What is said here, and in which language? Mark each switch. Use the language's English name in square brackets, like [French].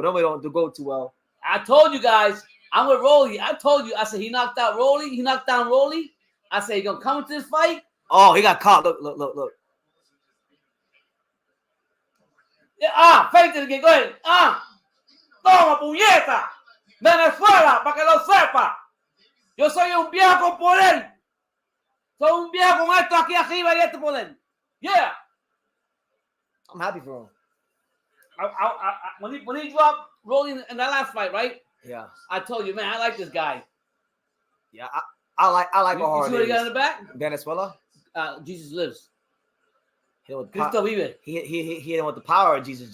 [English] Normally don't go too well. I told you guys, I'm with Rolly. I told you, I said he knocked out Rolly. He knocked down Rolly. I said he gonna come into this fight. Oh, he got caught. Look. Yeah, fake it again. Go ahead. [Spanish] Toma, puñeta. Venezuela, para que lo sepa. Yo soy un viejo con poder. Soy un viejo con esto aquí arriba y este poder. [English] Yeah. I'm happy for him. When he dropped Rolly in that last fight, right? Yeah. I told you, man, I like this guy. Yeah, I like Ohara. You see what he got in the back? Venezuela. Jesus lives. [Spanish] Cristo vive. [English] He hit him with the power of Jesus.